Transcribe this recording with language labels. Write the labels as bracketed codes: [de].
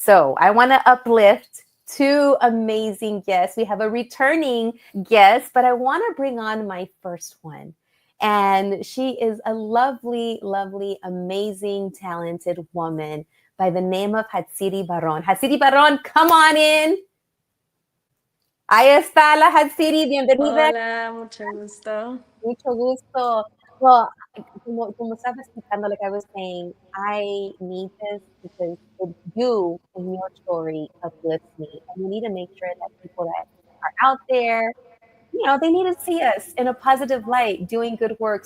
[en] So I want to uplift two amazing guests. We have a returning guest, but I want to bring on my first one. And she is a lovely, lovely, amazing, talented woman by the name of Hatsiri Barron. Hatsiri Barron, come on in. [es] Ahí está la Hatsiri, bienvenida. Hola, mucho gusto. Mucho gusto. [en] Well, [es] como estaba explicando, [en] like I was saying, I need this because you and your story uplifts me. And we need to make sure that people that are out there, they need to see us in a positive light, doing good work.